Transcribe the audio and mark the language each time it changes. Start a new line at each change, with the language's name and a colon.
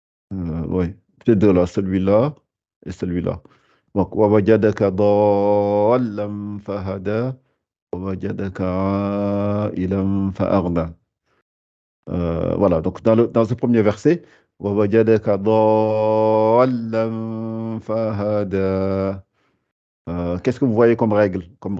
French: Oui, ces deux-là, celui-là et celui-là.
Arabic: Donc, وَوَجَدَكَ ضَالًّا فَهَدَى وَوَجَدَكَ عَائِلًا فَأَغْنَى.
French: Voilà, donc dans ce premier verset,
Arabic: وَوَجَدَكَ ضَالًّا فَهَدَى.
French: Qu'est-ce que vous voyez comme règle?